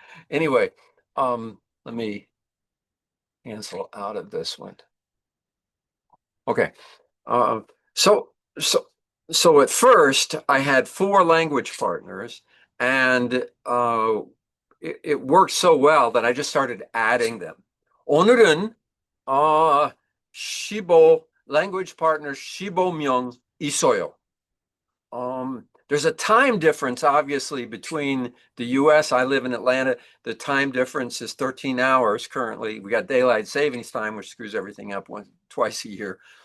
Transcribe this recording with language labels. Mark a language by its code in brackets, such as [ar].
[en] Anyway, let me cancel out of this one. Okay. So at first I had 4 language partners, and it worked so well that I just started adding them. [ko] 오늘은 15 [en] language partners [ko] 15명 있어요. [en] There's a time difference, obviously, between the US. I live in Atlanta. The time difference is 13 hours currently. We got daylight savings time, which screws everything up twice a year.